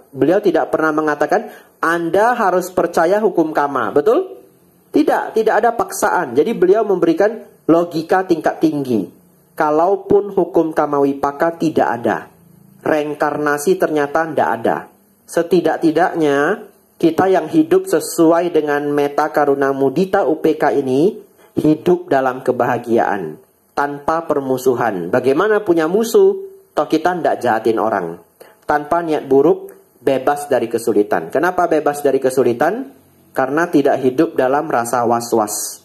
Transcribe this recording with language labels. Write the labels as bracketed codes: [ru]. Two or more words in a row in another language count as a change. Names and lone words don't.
[id] Beliau tidak pernah mengatakan, Anda harus percaya hukum kama, betul? Tidak ada paksaan. Jadi beliau memberikan logika tingkat tinggi. Kalaupun hukum kamawipaka tidak ada, reinkarnasi ternyata tidak ada. Setidak-tidaknya kita yang hidup sesuai dengan [pi] meta karuna mudita UPK [id] ini hidup dalam kebahagiaan, tanpa permusuhan. Bagaimana punya musuh? Toh kita tidak jahatin orang. Tanpa niat buruk, bebas dari kesulitan. Kenapa bebas dari kesulitan? Karena tidak hidup dalam rasa was-was.